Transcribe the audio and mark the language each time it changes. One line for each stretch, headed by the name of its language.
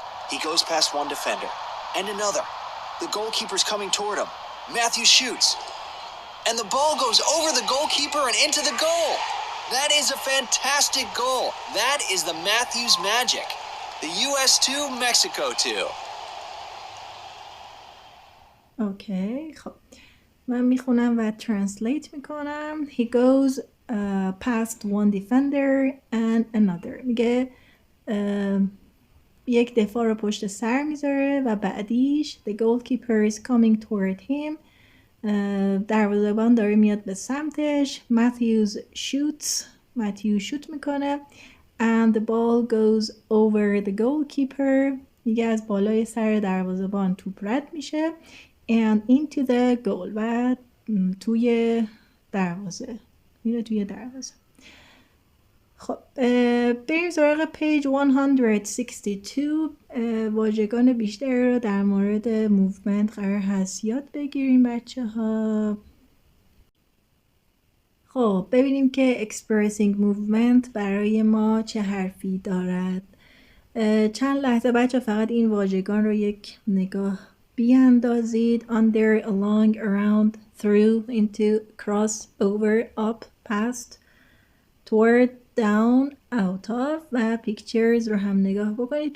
English: He goes past one defender and another. The goalkeeper's coming toward him. Matthews shoots. And the ball goes over the goalkeeper and into the goal. That is a fantastic goal. That is the Matthews magic. The U.S. 2, Mexico 2.
Persian: اوکی خب من میخونم و ترنسلیت میکنم.
English: He goes past one defender and another.
Persian: میگه یک دفاع رو پشت سر میذاره و بعدیش
English: the goalkeeper is coming toward him.
Persian: دروازه‌بان داره میاد به سمتش.
English: Matthews shoots.
Persian: متیو شوت میکنه.
English: And the ball goes over the goalkeeper.
Persian: میگه از بالای سر دروازه‌بان توپ رد میشه.
English: And into the goal.
Persian: و توی دروازه میره توی دروازه. خب بریم سراغ پیج 162. واژگان بیشتری رو در مورد موومنت قرار هست یاد بگیریم بچه ها. خب ببینیم که
English: expressing movement
Persian: برای ما چه حرفی دارد. چند لحظه بچه فقط این واژگان رو یک نگاه بیاندازید.
English: under, along, around, through, into, cross, over, up, past. toward, down, out of و pictures
Persian: رو هم نگاه بکنید.